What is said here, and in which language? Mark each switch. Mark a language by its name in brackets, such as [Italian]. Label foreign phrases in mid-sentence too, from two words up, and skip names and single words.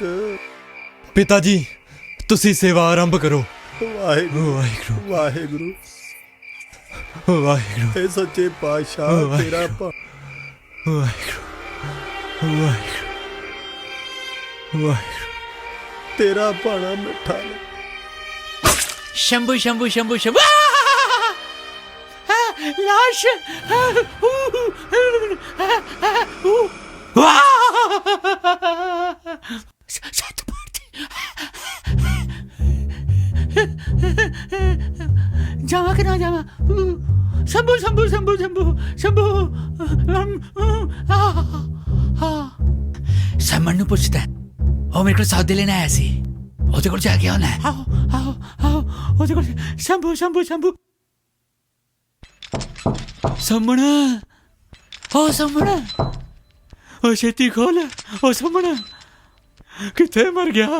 [Punjabi] ਪਿਤਾ ਜੀ, ਤੁਸੀਂ ਸੇਵਾ ਆਰੰਭ ਕਰੋ। ਵਾਹਿਗੁਰੂ ਵਾਹਿਗੁਰੂ ਵਾਹਿਗੁਰੂ। ਵਾਹਿਗੁਰੂ ਇਹ ਸੱਚੇ ਪਾਤਸ਼ਾਹ, ਤੇਰਾ ਵਾਹਿਗੁਰੂ ਵਾਹਿਗੁਰੂ ਵਾਹਿਗੁਰੂ। ਤੇਰਾ ਭਾਣਾ ਮਿੱਠਾ। ਸ਼ੰਭੂ ਸ਼ੰਭੂ ਸ਼ੰਭੂ ਸ਼ੰਭੂ ਲਾਸ਼ ਜਾਵਾ ਕਿ ਨਾ ਜਾਵਾ? ਸ਼ੰਭੂ ਸ਼ੰਭੂ ਸ਼ੰਭੂ ਸ਼ੰਭੂ ਸ਼ੰਭੂ ਸਮਣ ਨੂੰ ਪੁੱਛਦਾ ਉਹ ਮੇਰੇ ਕੋਲ ਸੌਦੇ ਲੈਣ ਆਇਆ ਸੀ। ਉਹਦੇ ਕੋਲ ਜਾ ਕੇ ਆਉਣਾ। ਆਓ ਆਓ ਆਓ ਉਹਦੇ ਕੋਲ। ਸ਼ੰਭੂ ਸ਼ੰਭੂ ਸ਼ੰਭੂ ਸਮਣ। ਉਹ ਸਮਣ, ਉਹ ਛੇਤੀ ਖੋਲ। ਉਹ ਸਮਣ ਕਿੱਥੇ ਮਰ ਗਿਆ?